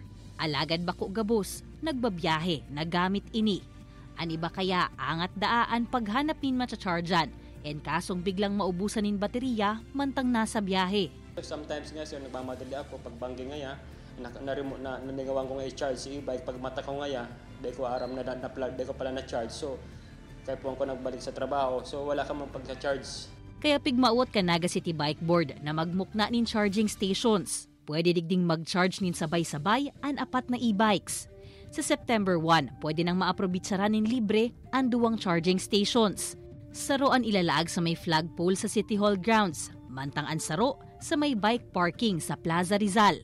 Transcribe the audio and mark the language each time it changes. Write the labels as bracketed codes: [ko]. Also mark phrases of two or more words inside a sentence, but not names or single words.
[bik] Alagad bako gabos, nagbabiyahe, nagamit ini. Ani ba kaya angat daan paghanap nin matcha-chargean en kasong biglang maubusan nin baterya mantang nasa biyahe. Sometimes nga sir, nagmamadali ako pag banggi ngaya, nanigawan ko nga i-charge si e-bike. Pag mata ko ngaya, di ko aram na plug, di ko pala na-charge. So, kaya po ako nagbalik sa trabaho. So, wala ka mang pagsa-charge. Kaya pigmaot ka Naga City Bike Board na magmukna nin [en] charging stations. [bik] Pwede digding mag-charge nin sabay-sabay ang 4 na e-bikes. Sa September 1, pwede nang maaprobitsaran nin libre ang 2 [en] charging stations. [bik] Saro ang ilalaag sa may flagpole sa City Hall grounds, mantang ang saro sa may bike parking sa Plaza Rizal.